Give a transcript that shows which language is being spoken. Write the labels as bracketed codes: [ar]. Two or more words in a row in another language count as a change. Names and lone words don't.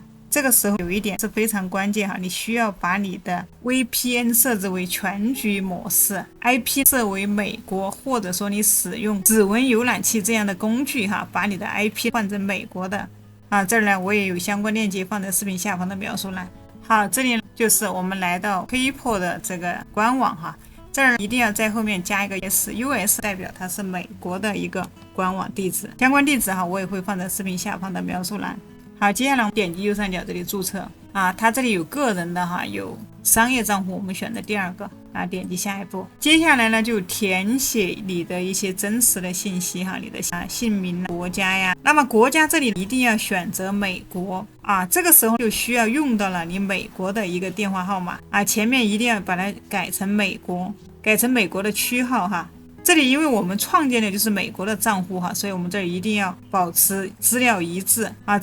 [zh] 這個時候有一點是非常關鍵哈，你需要把你的 VPN 設置為全局模式 ，IP 設為美國，或者說你使用指紋瀏覽器這樣的工具哈，把你的 IP 換成美國的啊。這兒呢我也有相關鏈接放在視頻下方的描述欄。好，這裡就是我們來到 PayPal 的這個官網哈，這兒一定要在後面加一個 US，代表它是美國的一個官網地址，相關地址哈我也會放在视頻下方的描述欄。好，接下来我们点击右上角这里注册啊，它这里有个人的哈，有商业账户，我们选择第二个啊，点击下一步。接下来呢，就填写你的一些真实的信息哈，你的姓名、国家呀。那么国家这里一定要選擇美國啊，這個時候就需要用到了你美國的一個電話號碼啊，前面一定要把它改成美國，改成美國的區號哈。這裡因為我們創建的就是美國的賬戶哈，所以我們這裡一定要保持資料一致啊。